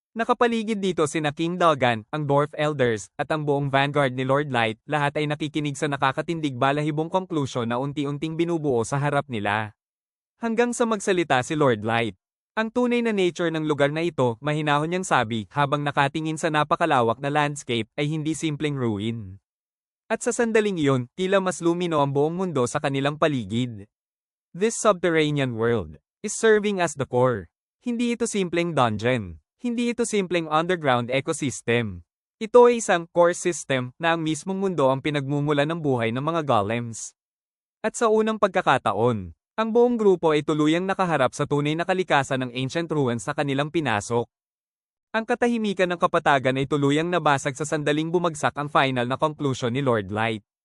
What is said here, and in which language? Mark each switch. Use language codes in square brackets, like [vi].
[tl] Nakapaligid dito sina King Dogan, ang dwarf elders, at ang buong vanguard ni Lord Light, lahat ay nakikinig sa nakakatindig balahibong konklusyon na unti-unting binubuo sa harap nila. Hanggang sa magsalita si Lord Light. Ang tunay na nature ng lugar na ito, mahinahon niyang sabi, habang nakatingin sa napakalawak na landscape, ay hindi simpleng ruin. At sa sandaling iyon, tila mas lumino ang buong mundo sa kanilang paligid. [en] This subterranean world is serving as the core. [tl] Hindi ito simpleng dungeon. Hindi ito simpleng underground ecosystem. Ito ay isang core system na ang mismong mundo ang pinagmumulan ng buhay ng mga golems. At sa unang pagkakataon, ang buong grupo ay tuluyang nakaharap sa tunay na kalikasan ng ancient ruins na kanilang pinasok. Ang katahimikan ng kapatagan ay tuluyang nabasag sa sandaling bumagsak ang final na conclusion ni Lord Light.